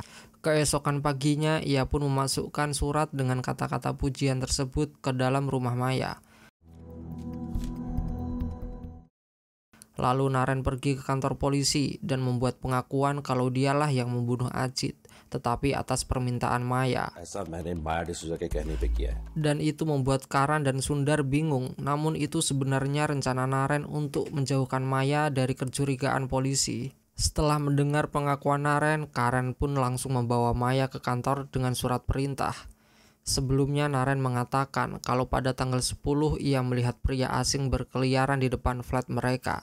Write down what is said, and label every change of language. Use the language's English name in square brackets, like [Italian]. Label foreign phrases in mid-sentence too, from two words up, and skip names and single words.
[Indonesian] Keesokan paginya, ia pun memasukkan surat dengan kata-kata pujian tersebut ke dalam rumah Maya. Lalu Naren pergi ke kantor polisi dan membuat pengakuan kalau dialah yang membunuh Ajit, tetapi atas permintaan Maya. [Hindi] ऐसा मैंने माया डिसूजा के कहने पे किया है। [Indonesian] Dan itu membuat Karan dan Sundar bingung, namun itu sebenarnya rencana Naren untuk menjauhkan Maya dari kecurigaan polisi. Setelah mendengar pengakuan Naren, Karan pun langsung membawa Maya ke kantor dengan surat perintah. Sebelumnya Naren mengatakan kalau pada tanggal 10 ia melihat pria asing berkeliaran di depan flat mereka.